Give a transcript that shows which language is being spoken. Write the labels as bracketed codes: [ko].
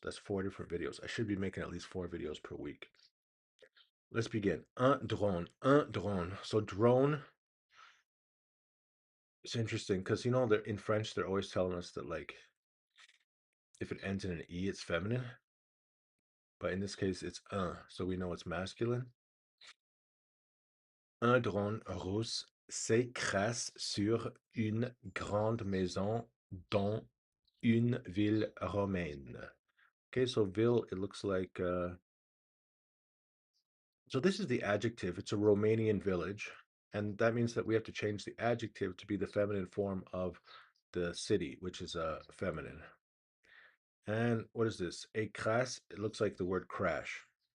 [en] That's four different videos. I should be making at least four videos per week. Let's begin. Un drone. Un drone. So drone, it's interesting because they're in French, they're always telling us that like if it ends in an E, it's feminine. But in this case, it's un, so we know it's masculine. [fr] Un drone russe s'écrase sur une grande maison dans une ville romaine. [en] Okay, so ville, it looks like so this is the adjective. It's a Romanian village, and that means that we have to change the adjective to be the feminine form of the city, which is feminine. And what is this? A crash, it looks like the word crash.